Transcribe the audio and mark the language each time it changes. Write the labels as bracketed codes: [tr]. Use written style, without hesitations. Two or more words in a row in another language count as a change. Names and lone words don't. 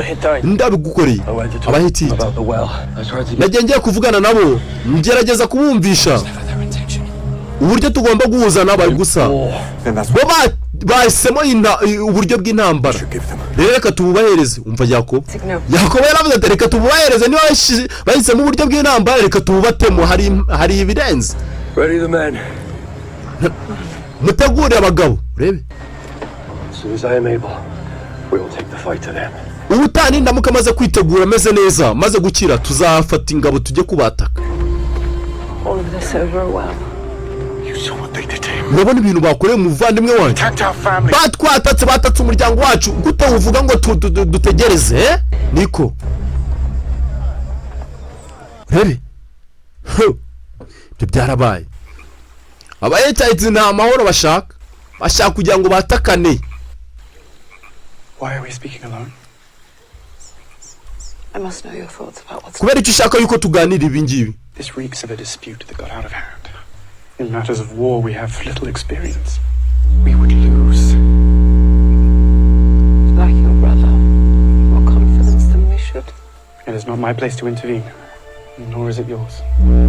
[rw] Ndabigukoreye Abahetites. Nagiye kuvugana nabo ngerageza kubumvisha uburyo tugomba guhuza n'abari gusa. Bo bahisemo uburyo bw'intambara. Reka tububahereze. Umva Yakobo yaravuze ati reka tububahereze, niba bahisemo uburyo bw'intambara reka tububatemo. Hari ibirenze. [en] Ready the men. [rw] Mutegure abagabo. Rebe [en] As soon as I am able, we will take the fight to them. [rw] ubutani ndamuka maze kwitegura ameze neza maze gukira tuzafata ingabo tujye kubataka. [en] All of this over well. [rw] Urabona ibintu bakoreye umuvandimwe wanjye. Batatse umuryango wacu. Gute uvuga ngo dutegereze niko Rebe ibyo byarabaye. Abahetites nta mahoro bashaka kugira ngo batakane. [en] Why are we speaking alone? I must know your thoughts about what's... [rw] Kubera icyo ushaka yuko tuganira ibi ngibi. [en] This reeks of a dispute that got out of hand. In matters of war, we have little experience. We would lose. Like your brother. More confidence than we should. It is not my place to intervene, nor is it yours.